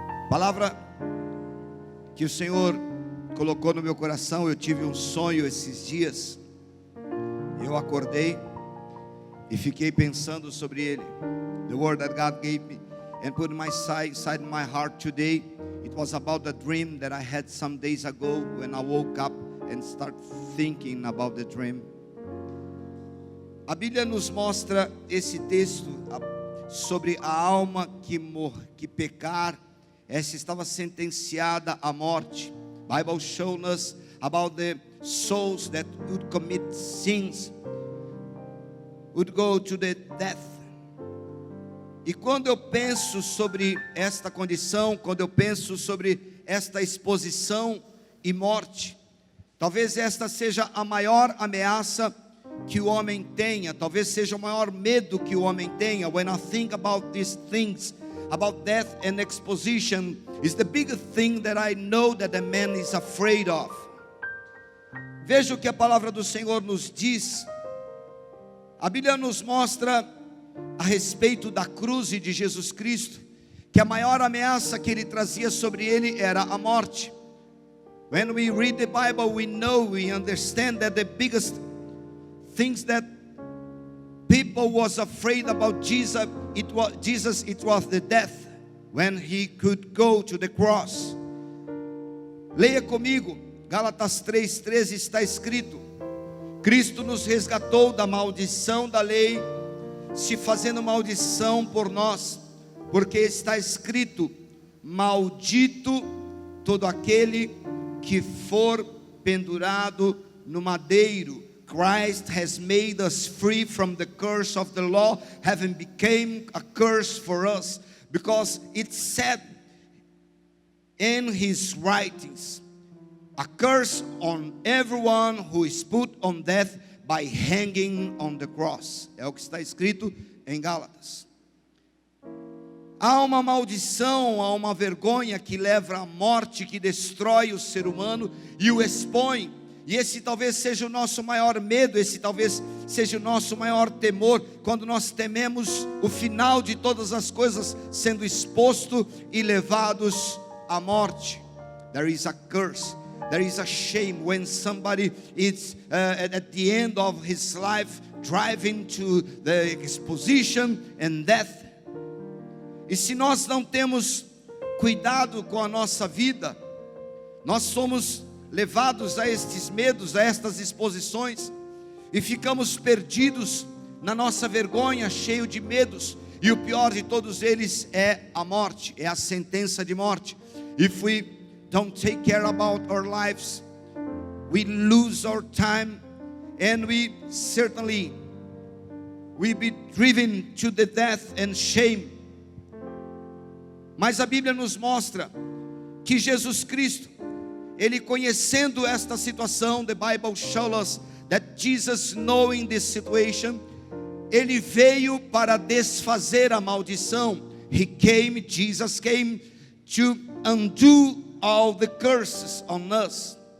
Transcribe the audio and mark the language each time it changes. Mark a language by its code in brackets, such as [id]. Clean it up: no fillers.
[pt] Palavra que o Senhor colocou no meu coração. Eu tive um sonho esses dias. Eu acordei e fiquei pensando sobre ele. [en] The word that God gave me and put inside my heart today. It was about the dream that I had some days ago when I woke up and start thinking about the dream. [pt] A Bíblia nos mostra esse texto sobre a alma que pecar, essa estava sentenciada à morte. [en] Bible shows us about the souls that would commit sins, would go to the death. [pt] E quando eu penso sobre esta condição, quando eu penso sobre esta exposição e morte, talvez esta seja a maior ameaça que o homem tenha, talvez seja o maior medo que o homem tenha. [en] When I think about these things, about death and exposition, is the biggest thing that I know that a man is afraid of. [pt] Veja o que a palavra do Senhor nos diz. A Bíblia nos mostra a respeito da cruz e de Jesus Cristo, que a maior ameaça que ele trazia sobre ele era a morte. [en] When we read the Bible, we know, we understand that the biggest things that people was afraid about Jesus, it was the death, when he could go to the cross. [pt] Leia comigo, Gálatas 3:13 está escrito: Cristo nos resgatou da maldição da lei, se fazendo maldição por nós, porque está escrito: maldito todo aquele que for pendurado no madeiro. [en] Christ has made us free from the curse of the law, having become a curse for us, because it said in his writings, a curse on everyone who is put on death by hanging on the cross. [pt] É o que está escrito em Gálatas. Há uma maldição, há uma vergonha que leva à morte, que destrói o ser humano e o expõe. E esse talvez seja o nosso maior medo, esse talvez seja o nosso maior temor, quando nós tememos o final de todas as coisas sendo exposto e levados à morte. [en] There is a curse. There is a shame when somebody is at the end of his life driving to the exposition and death. [pt] E se nós não temos cuidado com a nossa vida, nós somos levados a estes medos, a estas exposições, e ficamos perdidos na nossa vergonha, cheio de medos. E o pior de todos eles é a morte, é a sentença de morte. [en] If we don't take care about our lives, we lose our time, and we certainly will be driven to the death and shame. [pt] Mas a Bíblia nos mostra que Jesus Cristo, ele conhecendo esta situação, [en] the Bible shows us that Jesus, knowing this situation, [pt] ele veio para desfazer a maldição. [en] Jesus came to undo all the curses on us.